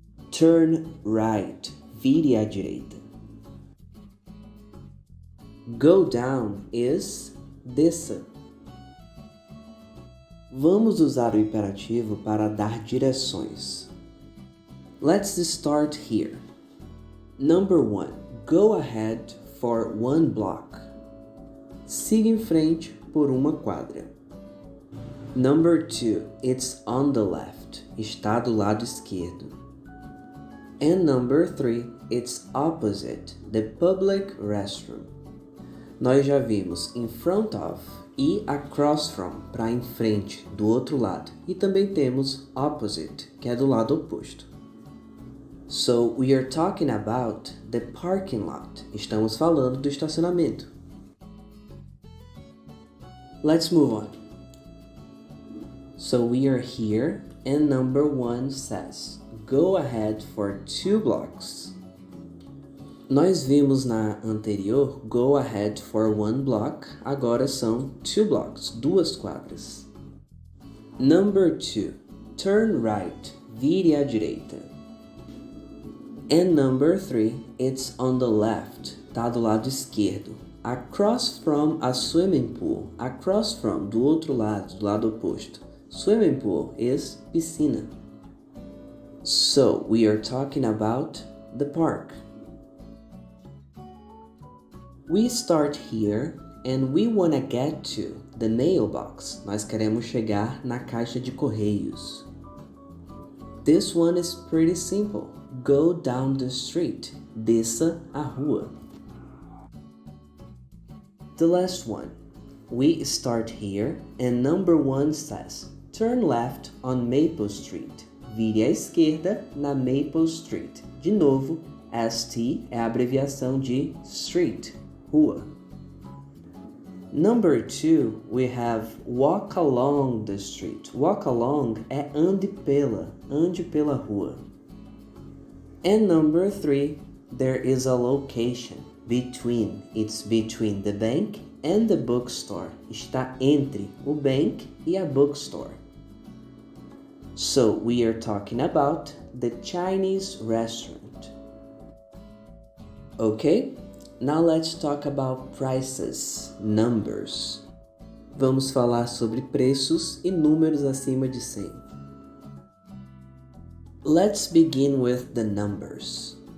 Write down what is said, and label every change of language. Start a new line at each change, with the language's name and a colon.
English: Turn right.
Portuguese: Vire à direita.
English: Go down is
Portuguese: desça. Vamos usar o imperativo para dar direções.
English: Let's start here. Number 1. Go ahead for 1 block.
Portuguese: Siga em frente por uma quadra.
English: Number 2, it's on the left.
Portuguese: Está do lado esquerdo.
English: And number 3, it's opposite the public restroom.
Portuguese: Nós já vimos
English: in front of
Portuguese: e
English: across from,
Portuguese: para em frente, do outro lado. E também temos opposite, que é do lado oposto.
English: So, we are talking about the parking lot.
Portuguese: Estamos falando do estacionamento.
English: Let's move on. So, we are here and number 1 says, go ahead for 2 blocks.
Portuguese: Nós vimos na anterior,
English: go ahead for 1 block,
Portuguese: agora são
English: 2 blocks,
Portuguese: 2 quadras.
English: Number 2, turn right,
Portuguese: vire à direita.
English: And number 3, it's on the left,
Portuguese: tá do lado esquerdo.
English: Across from a swimming pool, across from,
Portuguese: do outro lado, do lado oposto.
English: Swimming pool is
Portuguese: piscina.
English: So, we are talking about the park. We start here and we want to get to the mailbox.
Portuguese: Nós queremos chegar na caixa de correios.
English: This one is pretty simple. Go down the street.
Portuguese: Desça a rua.
English: The last one. We start here and number 1 says, turn left on Maple Street.
Portuguese: Vire à esquerda na Maple Street. De novo, ST é a abreviação de street, rua.
English: Number 2, we have walk along the street. Walk along
Portuguese: é ande pela rua.
English: And number 3, there is a location between. It's between the bank and the bookstore.
Portuguese: Está entre o bank e a bookstore.
English: So we are talking about the Chinese restaurant. Okay, now let's talk about prices, numbers.
Portuguese: Vamos falar sobre preços e números acima de 100.
English: Let's begin with the numbers.